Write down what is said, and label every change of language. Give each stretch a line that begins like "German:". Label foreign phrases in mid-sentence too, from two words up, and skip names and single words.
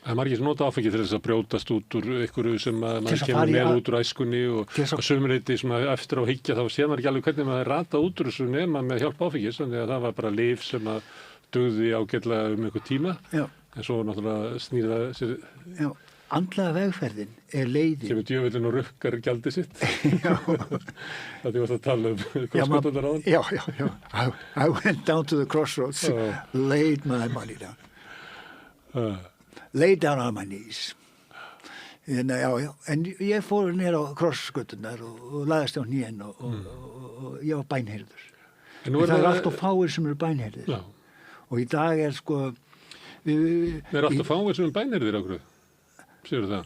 Icelandic: Það er margir sem nota áfengi til þess að brjótast út úr einhverju sem maður kemur með út úr æskunni og sömuleyti svona eftir á hyggja þá séð maður ekki alveg hvernig maður rata út úr þessu nema með hjálp áfengis, þannig að það var bara lyf sem að dugði ágætlega einhver tíma, en svo náttúrulega snýra sér. Já, andlega vegferðin leiðin. Kemur djöfullinn og rukkar gjaldið sitt. Já. Það varst að tala krossgöturnar á hann. Já.
English: I went down to the crossroads, laid my money down. Laid down on my knees.
Icelandic: En ég fór nér á krossgöturnar og lagðist á hnén og ég var bænheyrður. En það er allt og fáir sem eru bænheyrðir. Já. Og í dag sko... Það er alltaf fáir sem bænheyrðir á hverju, séu það?